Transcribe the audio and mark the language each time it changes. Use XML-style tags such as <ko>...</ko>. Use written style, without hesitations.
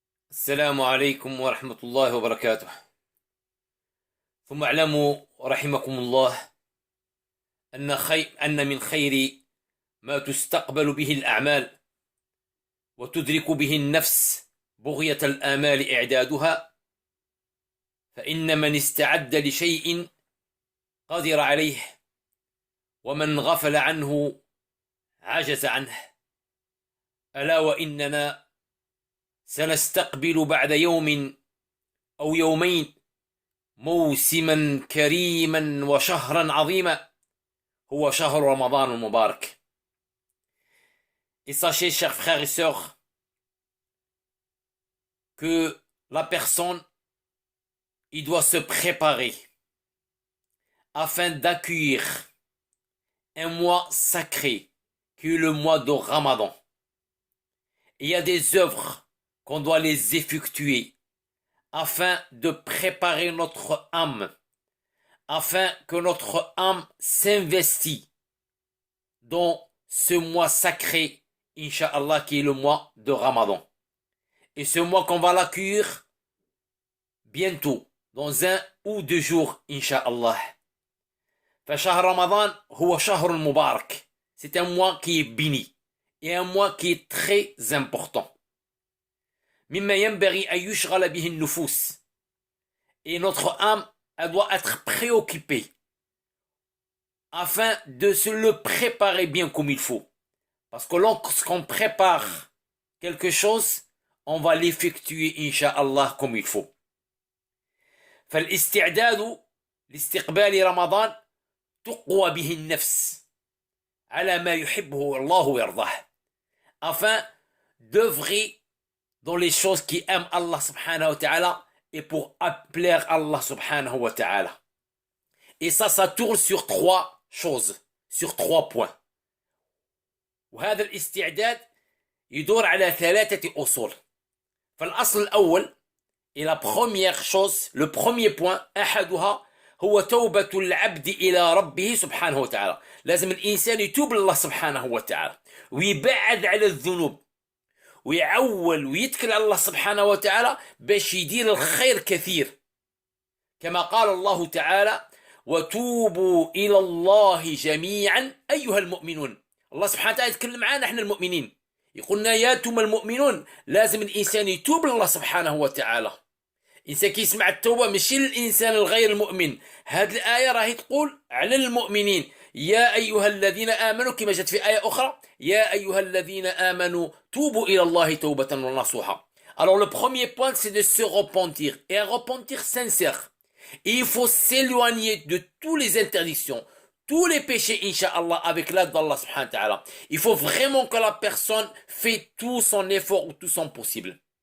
<ar>السلام عليكم ورحمة الله وبركاته. ثم اعلموا رحمكم الله أن من خير ما تستقبل به الأعمال وتدرك به النفس بغية الآمال إعدادها، فإن من استعد لشيء قدر عليه، ومن غفل عنه عجز عنه. ألا وإننا سنستقبل بعد يوم أو يومين موسما كريما وشهرا عظيما، هو شهر رمضان المبارك.</ar> <fr>Et sachez, chers frères et sœurs, que la personne, il doit se préparer afin d'accueillir un mois sacré qui est le mois de Ramadan. Et il y a des œuvres qu'on doit les effectuer afin de préparer notre âme, afin que notre âme s'investit dans ce mois sacré, Inch'Allah, qui est le mois de Ramadan. Et ce mois qu'on va l'accueillir bientôt, dans 1 ou 2 jours, Inch'Allah.</fr> <ar>فشهر رمضان هو شهر مبارك.</ar> <fr>C'est un mois qui est béni et un mois qui est très important.</fr> <ar>مما ينبغي أن يشغل به النفوس.</ar> <fr>Et notre âme, elle doit être préoccupée afin de se le préparer bien comme il faut. Parce que lorsqu'on prépare quelque chose, on va l'effectuer, Inch'Allah, comme il faut.</fr> <ar>فالاستعداد لاستقبال رمضان تقوى به النفس على ما يحبه الله ويرضاه.</ar> <fr>Afin d'œuvrer dans les choses qui aiment Allah subhanahu wa ta'ala et pour plaire Allah subhanahu wa ta'ala. Et ça tourne sur 3 choses, sur 3 points.</fr> <ar>وهذا الاستعداد يدور على 3 أصول. فالأصل الأول</ar> <fr>et la première chose, le premier point,</fr> <ar>أحدها هو توبة العبد إلى ربه سبحانه وتعالى. لازم الإنسان يتوب لله سبحانه وتعالى ويبعد على الذنوب ويعول ويتكل على الله سبحانه وتعالى باش يدير الخير كثير، كما قال الله تعالى: وتوبوا إلى الله جميعا أيها المؤمنون. الله سبحانه وتعالى يتكلم معنا احنا المؤمنين، يقولنا يا انتم المؤمنون. لازم الإنسان يتوب لله سبحانه وتعالى. الإنسان كي يسمع التوبة ماشي للإنسان الغير المؤمن. هذه الآية راهي تقول على المؤمنين: يا أيها الذين آمنوا، كما جاءت في آية أخرى: يا أيها الذين آمنوا توبوا إلى الله توبة نصوحا.</ar> <fr>Alors le premier point, c'est de se repentir, et un repentir sincère. Et il faut s'éloigner de toutes les interdictions, tous les péchés, Inch'Allah, avec l'aide d'Allah subhanahu wa ta'ala. Il faut vraiment que la personne fait tout son effort ou tout son possible.</fr>